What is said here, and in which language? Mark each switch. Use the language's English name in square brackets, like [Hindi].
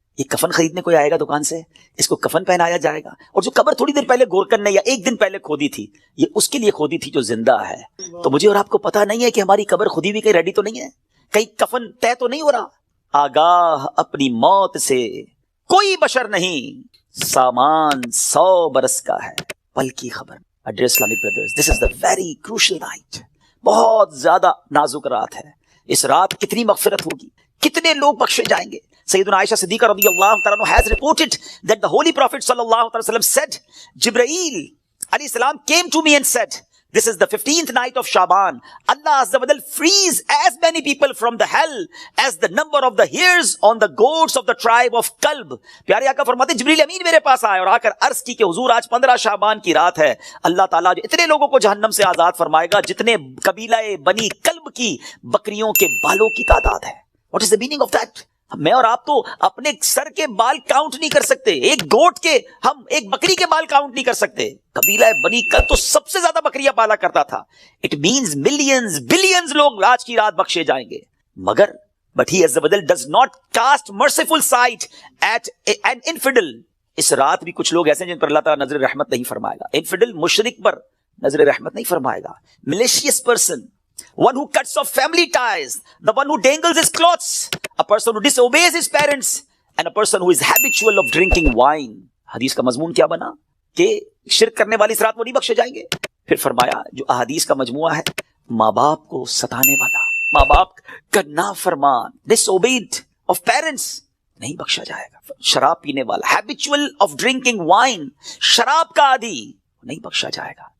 [Urdu] یہ کفن خریدنے کوئی آئے گا دکان سے, اس کو کفن پہنایا جائے گا, اور جو قبر تھوڑی دیر پہلے گورکن نے یا ایک دن پہلے کھودی تھی یہ اس کے لیے کھودی تھی جو زندہ ہے. تو مجھے اور آپ کو پتا نہیں ہے کہ ہماری قبر خودی بھی کہیں ریڈی تو نہیں ہے, کہیں کفن طے تو نہیں ہو رہا. آگاہ اپنی موت سے کوئی بشر نہیں, سامان 100 برس کا ہے پل کی خبر. [English] Dear Islamic brothers, this is the very crucial night. [Urdu] بہت زیادہ نازک رات ہے. اس رات کتنی مغفرت ہوگی, کتنے لوگ بخشے جائیں گے. [English] سیدنا عائشہ صدیقہ رضی اللہ تعالیٰ عنہ has reported that the holy prophet صلی اللہ علیہ وسلم said, Jibreel علیہ السلام came to me and said, this is the 15th night of Shaban. Allah Azza wa Jal frees as many people from the hell as the number of the hairs on the goats of the tribe of Kalb. [Urdu] پیارے آقا فرماتے ہیں جبریل امین میرے پاس آئے اور آ کر عرض کی کہ حضور آج 15 شعبان کی رات ہے. اللہ تعالیٰ جو اتنے لوگوں کو جہنم سے آزاد فرمائے گا جتنے قبیلہ بنی کلب کی بکریوں کے بالوں کی تعداد ہے. [English] What is the meaning of that? [Urdu] میں اور آپ تو اپنے سر کے بال کاؤنٹ نہیں کر سکتے, ایک گوٹ کے, ہم ایک بکری کے بال کاؤنٹ نہیں کر سکتے. قبیلہ بنی کلب تو سب سے زیادہ بکریاں پالا کرتا تھا. [English] it means millions billions [Urdu] لوگ آج کی رات بخشے جائیں گے. [English] مگر but he Azza wa Jal does not cast merciful sight at an infidel. [Urdu] اس رات بھی کچھ لوگ ایسے ہیں جن پر اللہ تعالیٰ نظر رحمت نہیں فرمائے گا. انفیڈل مشرک پر نظر رحمت نہیں فرمائے گا. [English] malicious person, one who cuts off family ties, the one who dangles his clothes, a person who disobeys his parents, and a person who is habitual of drinking wine. [Urdu] حدیث کا مضمون کیا بنا کہ شرک کرنے والی اس رات وہ نہیں بخشے جائیں گے. پھر فرمایا جو احادیث کا مجموعہ ہے, ماں باپ کو ستانے والا, ماں باپ کا نافرمان, [English] disobeyed of parents, [Urdu] نہیں بخشا جائے گا. شراب پینے والا, [English] habitual of drinking wine, [Urdu] شراب کا عادی, نہیں بخشا جائے گا.